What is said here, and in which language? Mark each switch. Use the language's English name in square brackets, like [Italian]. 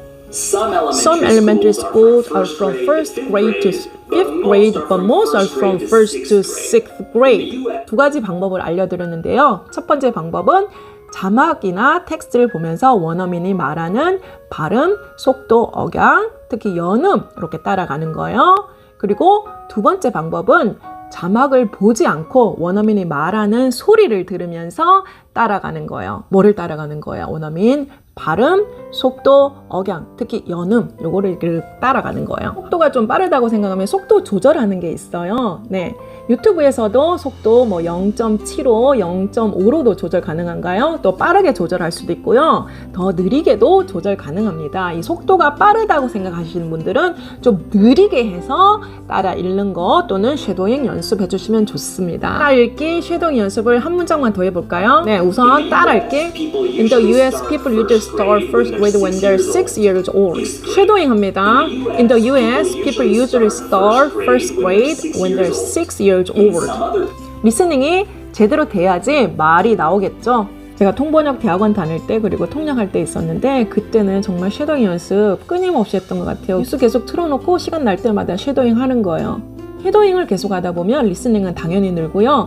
[English] Some elementary schools are from first grade to fifth grade, but most are from first to sixth grade. [Korean] 2가지 방법을 알려드렸는데요. 첫 번째 방법은 자막이나 텍스트를 보면서 원어민이 말하는 발음, 속도, 억양, 특히 연음 이렇게 따라가는 거예요. 그리고 2번째 방법은 자막을 보지 않고 원어민이 말하는 소리를 들으면서 따라가는 거예요. 뭐를 따라가는 거예요? 원어민 발음, 속도, 억양, 특히 연음 요거를 따라가는 거예요. 속도가 좀 빠르다고 생각하면 속도 조절하는 게 있어요. 네, 유튜브에서도 속도 뭐 0.75, 0.5로도 조절 가능한가요? 또 빠르게 조절할 수도 있고요. 더 느리게도 조절 가능합니다. 이 속도가 빠르다고 생각하시는 분들은 좀 느리게 해서 따라 읽는 거 또는 쉐도잉 연습해 주시면 좋습니다. 따라 읽기, 쉐도잉 연습을 한 문장만 더 해볼까요? 네, 우선 따라 읽기. [English] In the US, people usually start first grade when they're 6 years old. [Korean] 쉐도잉 합니다. [English] In the US, people usually start first grade when they're 6 years old. [Korean] 리스닝이 제대로 돼야지 말이 나오겠죠. 제가 통번역 대학원 다닐 때 그리고 통역할 때 있었는데 그때는 정말 쉐도잉 연습 끊임없이 했던 것 같아요. 뉴스 계속 틀어놓고 시간 날 때마다 쉐도잉 하는 거예요. 쉐도잉을 계속 하다 보면 리스닝은 당연히 늘고요.